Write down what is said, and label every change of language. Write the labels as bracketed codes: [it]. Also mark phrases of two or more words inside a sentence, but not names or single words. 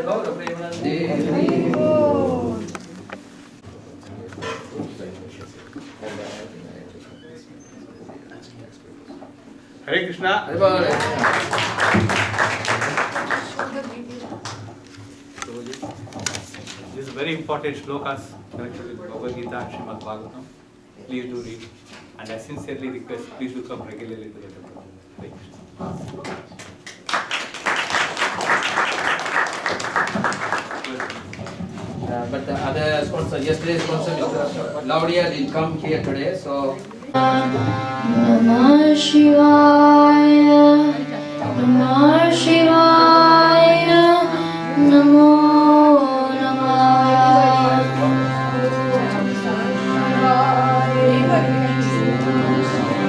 [bn] গৌর প্রেমানন্দে হরি বোল। [en] Hare Krishna. [bn] হরি বোল। [en] These very important shlokas connected with Bhagavad Gita and Srimad Bhagavatam. Please do read, and I sincerely request, please do come regularly to the temple. Hare Krishna. But the other sponsor, yesterday's sponsor, Mr. Laudia, didn't come here today, so. [sa] नमः शिवाय, नमः शिवाय, नमो नमः.